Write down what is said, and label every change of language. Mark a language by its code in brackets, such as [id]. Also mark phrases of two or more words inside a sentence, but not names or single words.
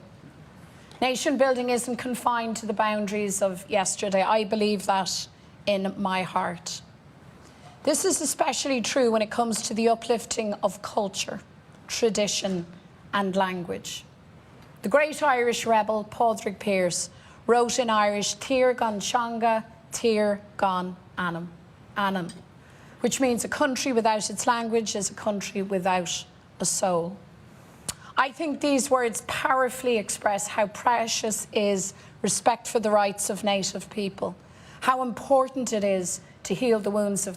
[en] Nation building isn't confined to the boundaries of yesterday. I believe that in my heart. This is especially true when it comes to the uplifting of culture, tradition and language. The great Irish rebel Pádraig Pearse wrote in Irish, [ga] Tír gan teanga, tír gan anam, anam, [en] which means a country without its language is a country without a soul. I think these words powerfully express how precious is respect for the rights of native people, how important it is to heal the wounds of